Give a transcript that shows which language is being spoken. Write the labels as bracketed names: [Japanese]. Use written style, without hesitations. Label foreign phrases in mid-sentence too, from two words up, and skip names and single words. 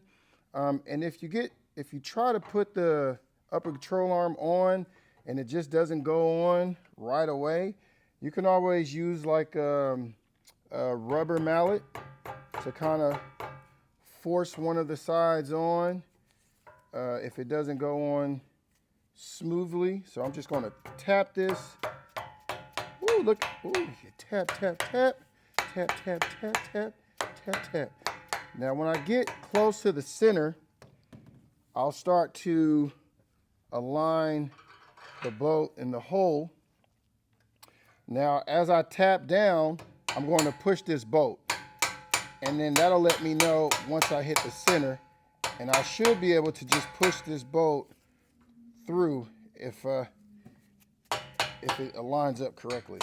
[English] And if you try to put the upper control arm on and it just doesn't go on right away, you can always use like a rubber mallet to kind of force one of the sides on if it doesn't go on smoothly. So I'm just going to tap this. Ooh, look. Ooh, tap, tap, tap, tap, tap, tap, tap, tap, tap. Now, when I get close to the center, I'll start to align the bolt in the hole. Now, as I tap down, I'm going to push this bolt, and then that'll let me know once I hit the center, and I should be able to just push this bolt through if it aligns up correctly.